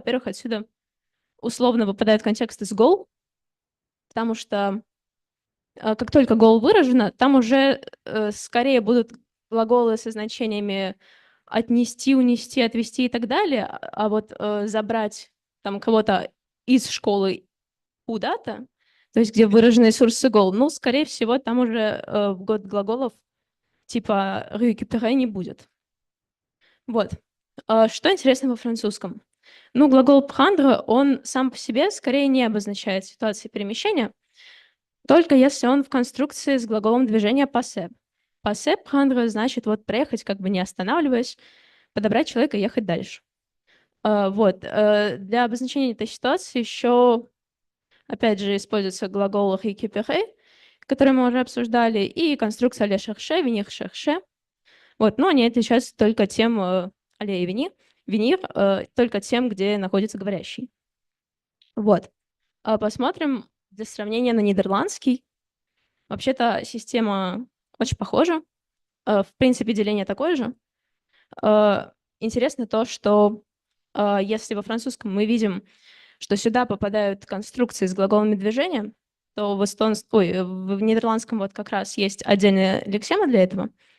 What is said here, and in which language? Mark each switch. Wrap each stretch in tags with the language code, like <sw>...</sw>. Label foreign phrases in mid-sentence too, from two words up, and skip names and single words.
<ru>Во-первых, отсюда условно выпадает контекст из goal, потому что как только goal выражено, там уже скорее будут глаголы со значениями отнести, унести, отвести и так далее, а вот забрать там кого-то из школы куда-то, то есть где выражены ресурсы goal, ну, скорее всего, там уже в год глаголов типа récupérer не будет. Вот. Что интересно во французском? Ну, глагол prendre, он сам по себе скорее не обозначает ситуации перемещения, только если он в конструкции с глаголом движения passer.</ru> <fr>Passer prendre</fr> <ru>значит вот проехать, как бы не останавливаясь, подобрать человека и ехать дальше. Вот. Для обозначения этой ситуации еще, опять же, используется глагол récupérer, который мы уже обсуждали, и конструкция</ru> <fr>aller chercher, venir chercher.</fr> <ru>Вот. Но они отличаются только тем, aller и venir, только тем, где находится говорящий. Вот. Посмотрим для сравнения на нидерландский. Вообще-то система очень похожа. В принципе, деление такое же. Интересно то, что если во французском мы видим, что сюда попадают конструкции с глаголами движения, то в нидерландском вот как раз есть отдельная лексема для этого.</ru>